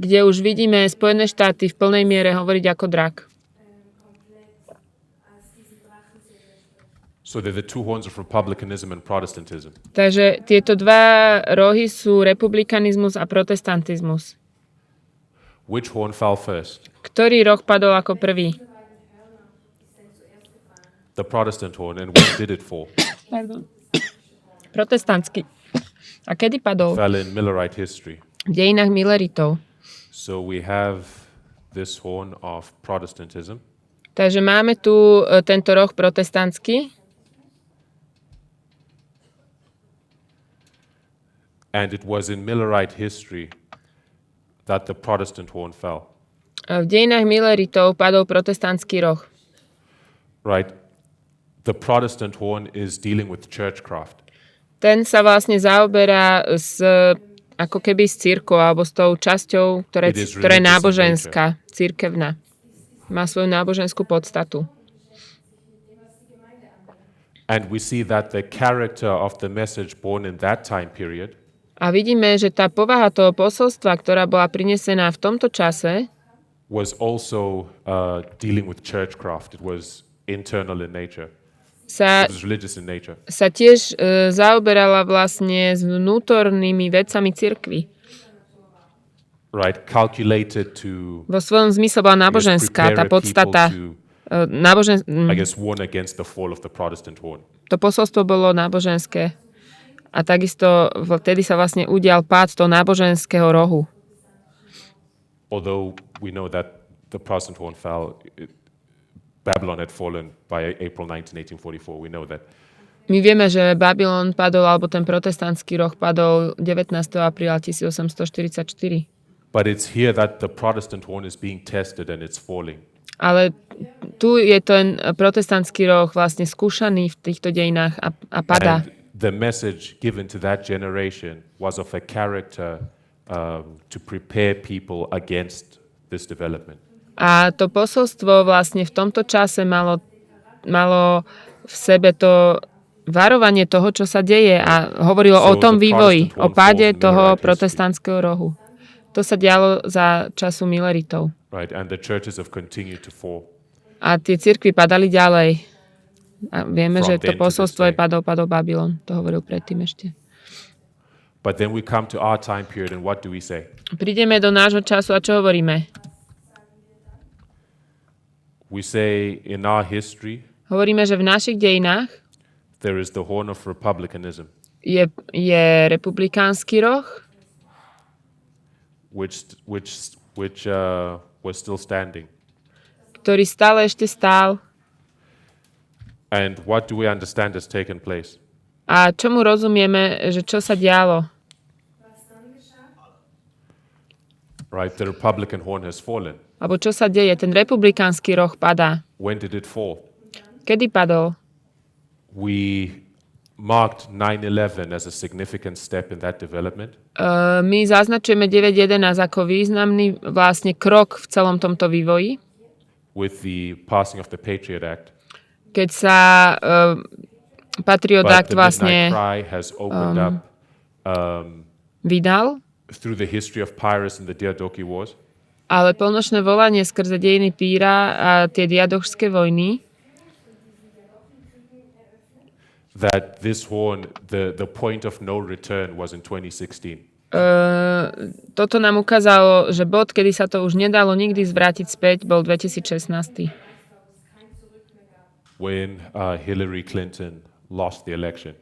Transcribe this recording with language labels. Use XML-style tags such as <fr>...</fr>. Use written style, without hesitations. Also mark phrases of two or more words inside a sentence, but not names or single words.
<sk>Kde už vidíme Spojené štáty v plnej miere hovoriť ako drak.</sk> <en>So they're the two horns of republicanism and Protestantism.</en> <sk>Takže tieto dva rohy sú republikanizmus a protestantizmus.</sk> <en>Which horn fell first?</en> <sk>Ktorý roh padol ako prvý?</sk> <en>The Protestant horn. And when did it fall?</en> <sk>Protestantský. A kedy padol?</sk> <en>Fell in Millerite history.</en> <sk>V dejinách Milleritov.</sk> <en>So we have this horn of Protestantism.</en> <sk>Takže máme tu tento roh protestantský.</sk> <en>And it was in Millerite history that the Protestant horn fell.</en> <sk>V dejinách Milleritov padol protestantský roh.</sk> <en>Right? The Protestant horn is dealing with churchcraft.</en> <sk>Ten sa vlastne zaoberá ako keby s cirkvou alebo s tou časťou, ktorá je náboženská, cirkevná. Má svoju náboženskú podstatu.</sk> <en>And we see that the character of the message born in that time period</en> <sk>A vidíme, že tá povaha toho posolstva, ktorá bola prinesená v tomto čase,</sk> <en>was also dealing with churchcraft. It was internal in nature. It was religious in nature.</en> <sk>sa tiež zaoberala vlastne s vnútornými vecami cirkvi.</sk> <en>Right, calculated to</en> <sk>Vo svojom zmysle bola náboženská, tá podstata.</sk> <en>I guess warn against the fall of the Protestant horn.</en> <sk>To posolstvo bolo náboženské. A takisto vtedy sa vlastne udial pád toho náboženského rohu.</sk> <en>Although we know that the Protestant horn fell, Babylon had fallen by April 19, 1844. We know that.</en> <sk>My vieme, že Babylon padol, alebo ten protestantský roh padol 19. apríla 1844.</sk> <en>But it's here that the Protestant horn is being tested and it's falling.</en> <sk>Ale tu je ten protestantský roh vlastne skúšaný v týchto dejinách a padá.</sk> <en>And the message given to that generation was of a character to prepare people against this development.</en> <sk>A to posolstvo vlastne v tomto čase malo v sebe to varovanie toho, čo sa deje a hovorilo o tom vývoji, o páde toho protestantského rohu. To sa dialo za času Milleritov.</sk> <en>Right, and the churches have continued to fall.</en> <sk>A tie cirkvi padali ďalej. A vieme,</sk> <en>From</en> <sk>že to</sk> <en>then to</en> <sk>posolstvo</sk> <en>this</en> <sk>je padol Babylon. To hovoril predtým ešte.</sk> <en>But then we come to our time period and what do we say?</en> <sk>Prídeme do nášho času a čo hovoríme?</sk> <en>We say in our history</en> <sk>Hovoríme, že v našich dejinách</sk> <en>there is the horn of republicanism,</en> <sk>je republikánsky roh,</sk> <en>which was still standing.</en> <sk>ktorý stále ešte stál.</sk> <en>And what do we understand has taken place?</en> <sk>A čomu rozumieme, že čo sa dialo?</sk> <en>Right, the Republican horn has fallen.</en> <sk>Alebo čo sa deje? Ten republikánsky roh padá.</sk> <en>When did it fall?</en> <sk>Kedy padol?</sk> <en>We marked 9/11 as a significant step in that development.</en> <sk>My zaznačujeme 9.11 ako významný vlastne krok v celom tomto vývoji.</sk> <en>With the passing of the Patriot Act.</en> <sk>Keď sa Patriot Act vlastne</sk> <en>Cry has opened up</en> <sk>vydal,</sk> <en>through the history of Pyrrhus and the Diadochi Wars.</en> <sk>ale polnočné volanie skrze dejiny Píra a tie diadochské vojny,</sk> <en>That this horn, the point of no return was in 2016.</en> <sk>toto nám ukázalo, že bod, kedy sa to už nedalo nikdy zvrátiť späť, bol 2016.</sk> <en>When Hillary Clinton lost the election.</en>